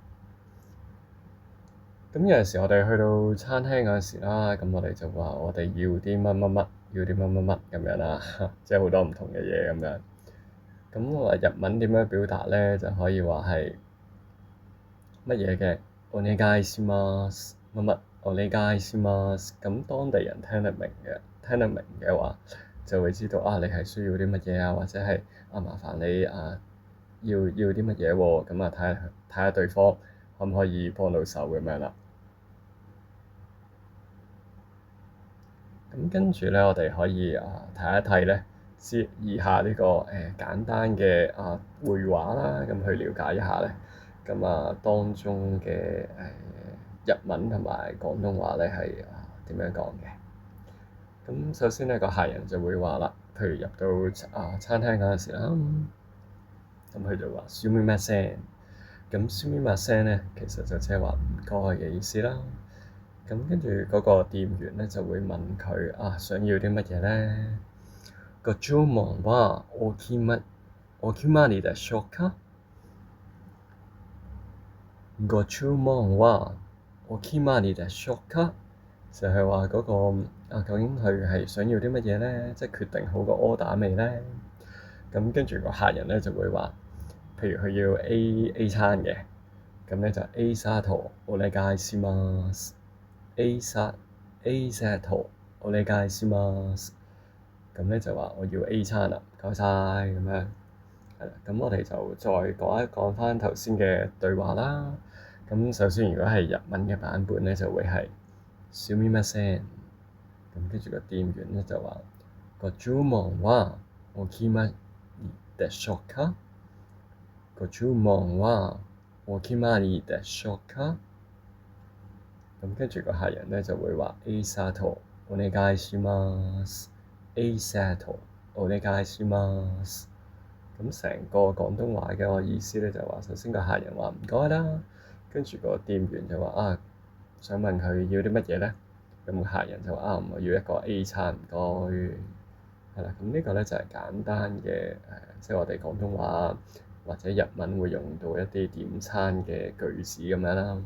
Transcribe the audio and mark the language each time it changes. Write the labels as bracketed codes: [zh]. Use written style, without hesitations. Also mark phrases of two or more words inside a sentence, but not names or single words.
[yue] 咁有陣時我哋去到餐廳嗰陣時啦，咁我哋就話我哋要啲乜乜乜，要啲乜乜乜咁樣啦，即係好多唔同嘅嘢咁樣。咁我話日文點樣表達咧，就可以話係乜嘢嘅 [ja] お願いします [yue] 乜乜 [ja] お願いします。 [yue] 咁當地人聽得明嘅話，就會知道你係需要啲乜嘢啊，或者係麻煩你要啲乜嘢喎。咁睇下對方可唔可以幫到手咁樣啦。咁跟住咧，我哋可以睇一睇咧，以下呢個簡單嘅會話啦，咁去了解一下咧。咁當中嘅日文同埋廣東話咧係點樣講嘅？咁首先咧，個客人就會話啦，譬如入到餐廳嗰陣時啦，咁佢就話すみません。咁すみません咧，其實就即係話唔該嘅意思啦。咁跟住嗰個店員咧就會問佢想要啲乜嘢咧？ [ja] 個注文はお決まりでしょうか？個注文はお決まりでしょうか？ [yue] 就係話嗰個究竟佢係想要啲乜嘢咧？即係決定好個 order 未咧？咁跟住個客人咧就會話，譬如佢要 A 餐嘅，咁咧就 [ja] A サトお願いします。A セットお願いします。 [yue] 咁咧就話我要 A 餐啦，唔該晒咁樣。係啦，咁我哋就再講翻頭先嘅對話啦。咁首先如果係日文嘅版本咧，就會係すみません。咁跟住個店員咧就話個 [ja] 注文はお決まりでしょうか？個注文はお決まりでしょうか？ [yue] 咁跟住個客人咧就會話 [ja] A サトお願いします。A サトお願いします。 [yue] 咁成個廣東話嘅意思咧就話，首先個客人話唔該啦，跟住個店員就話想問佢要啲乜嘢咧？咁客人就話我要一個 A 餐，唔該。係啦，咁呢個咧就係簡單嘅即係我哋廣東話或者日文會用到一啲點餐嘅句子咁樣啦。